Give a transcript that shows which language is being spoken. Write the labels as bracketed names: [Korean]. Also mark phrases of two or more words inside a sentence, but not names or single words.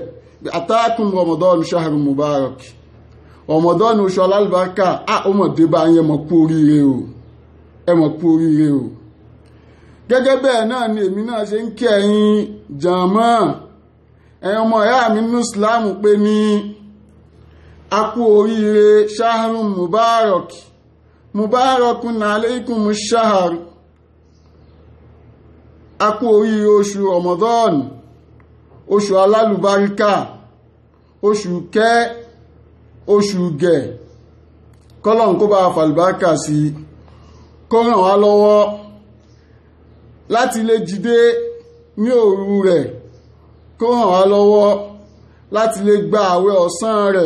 [Arabic] أتاكم رمضان شهر مبارك, [Yoruba] Ramadan oṣù alálùbáríkà, ó mọ̀ dé bá yẹn, mọ̀ kú oríire o, ẹ mọ̀ kú oríire o. Gẹ́gẹ́ bẹ́ẹ̀ náà ni èmi náà ṣe ń kí ẹ̀yin jàmá, ẹ̀yin ọmọ ìyá mi nínú Ìsìlámù pé ní a kú oríire [Arabic] شهر مبارك مبارك عليكم الشهر. [Yoruba] A kú oríire oṣù Ramadan, oṣù alálùbáríkà, oṣù kẹ́, oṣù gẹ̀. Kọ́lọ́run kó bá fàlùbáríkà sí, kó ràn wá lọ́wọ́ láti lè jíde ní òru rẹ̀, kó ràn wá lọ́wọ́ láti lè gba àwẹ̀ ọ̀sán rẹ̀.